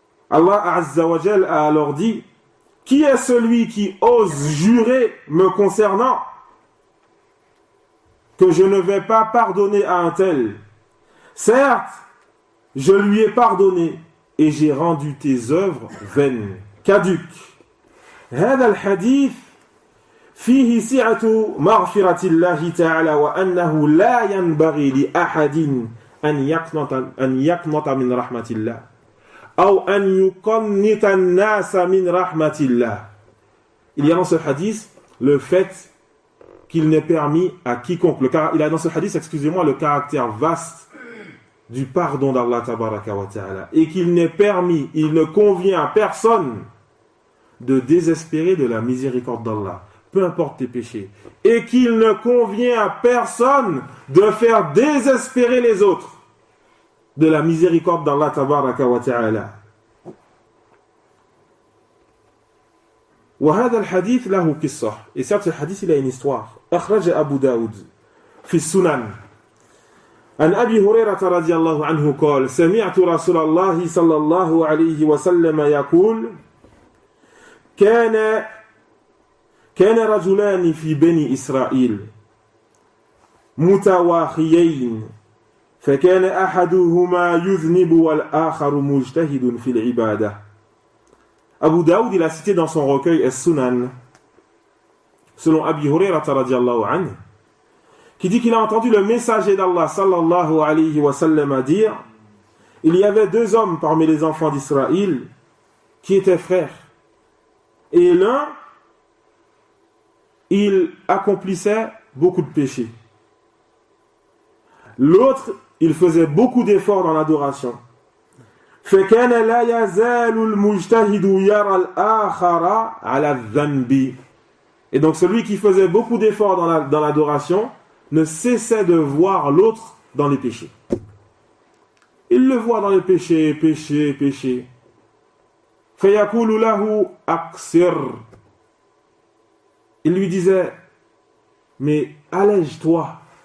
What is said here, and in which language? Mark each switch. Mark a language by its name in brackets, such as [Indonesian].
[French] Allah Azza wa Jal a alors dit, qui est celui qui ose jurer me concernant que je ne vais pas pardonner à un tel? Certes, je lui ai pardonné et j'ai rendu tes œuvres vaines, caduques. [Arabic] هذا الحديث فيه سعة مغفرة الله تعالى وأنه لا ينبغي لأحد أن يقنط من رحمة الله أو أن يقنط الناس من رحمة الله. [French] Il y a dans ce hadith le fait qu'il n'est permis à quiconque, il y a dans ce hadith, excusez-moi, le caractère vaste du pardon d'Allah tabaraka wa ta'ala, et qu'il n'est permis, il ne convient à personne de désespérer de la miséricorde d'Allah. peu importe tes péchés, et qu'il ne convient à personne de faire désespérer les autres de la miséricorde d'Allah tabaraka wa ta'ala. [Arabic] وهذا الحديث له قصة. [French] Et certes, ce hadith, il a une histoire. [Arabic] أخرج أبو داود في السنن عن أبي هريرة رضي الله عنه قال سمعت رسول الله صلى الله عليه وسلم يقول كان رجلان في بني إسرائيل متواخيين فكان أحدهما يذنب والآخر مجتهد في العبادة. [French] Abu Daoud, il a cité dans son recueil As-Sunan, selon Abi Hurairah radiyallahu anhu, qui dit qu'il a entendu le messager d'Allah sallallahu alayhi wa sallam dire: il y avait deux hommes parmi les enfants d'Israël qui étaient frères, et l'un, il accomplissait beaucoup de péchés, l'autre, il faisait beaucoup d'efforts dans l'adoration. [Arabic] فكان لا يزال المجتهد يرى الآخر على الذنب. [French] Et donc celui qui faisait beaucoup d'efforts dans l'adoration ne cessait de voir l'autre dans les péchés. Il le voit dans les péchés, péché. [Arabic] فيقول له أقصر. [French] Il lui disait: mais allège-toi.